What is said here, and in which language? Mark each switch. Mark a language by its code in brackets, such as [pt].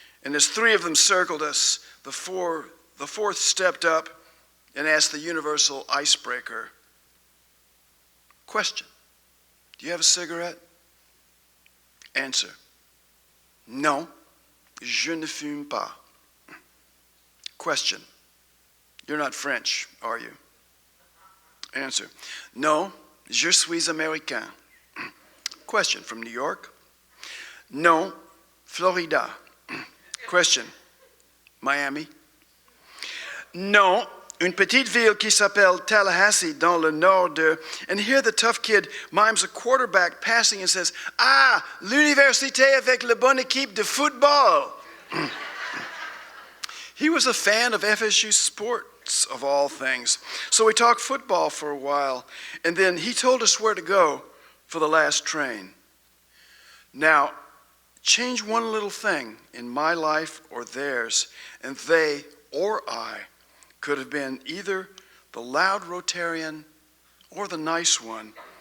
[en] And as 3 of them circled us, the fourth stepped up and asked the universal icebreaker. Question: do you have a cigarette? Answer: [fr] non, je ne fume pas. [en] Question: you're not French, are you? Answer: [fr] non, je suis américain. [en] Question: from New York? [fr] Non, [en] Florida. Question: Miami? [fr] Non, une petite ville qui s'appelle Tallahassee dans le nord de... [en] And here the tough kid mimes a quarterback passing and says, [fr] ah, l'université avec la bonne équipe de football. [en] He was a fan of FSU sports, of all things. So we talked football for a while, and then he told us where to go for the last train. Now, change one little thing in my life or theirs, and they or I could have been either the loud Rotarian or the nice one.